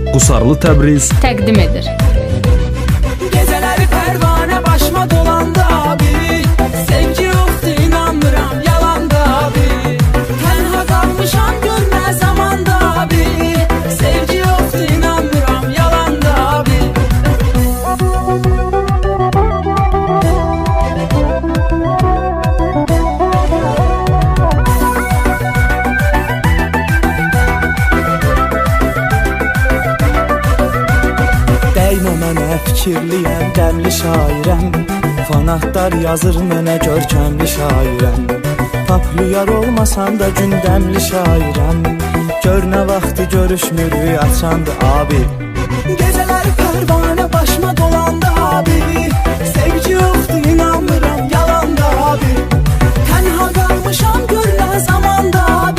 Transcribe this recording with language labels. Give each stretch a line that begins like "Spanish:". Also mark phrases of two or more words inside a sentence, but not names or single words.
Azerbaijani: Hasarlı Təbriz təqdim edir.
Turkish: Geceleri pervane başıma dolandı abi. Sevgi yoktu inanmıram yalandı abi. Tenha kalmışam görme zamanda abi. Sevgi yoktu inanmıram yalandı abi.
Azerbaijani: Dəymə mənə fikirliyəm, qəmli şairəm. Fanatlar yazır mənə görkəmli şairəm. Paplyar olmasam da gündəmli şairəm. Gör nə vaxtı görüşmürük açandı abi.
Turkish: Geceleri pervane başıma dolandı abi. Sevgi yoktu inanmıram yalandı abi. Tenha kalmışam görme zamanda abi.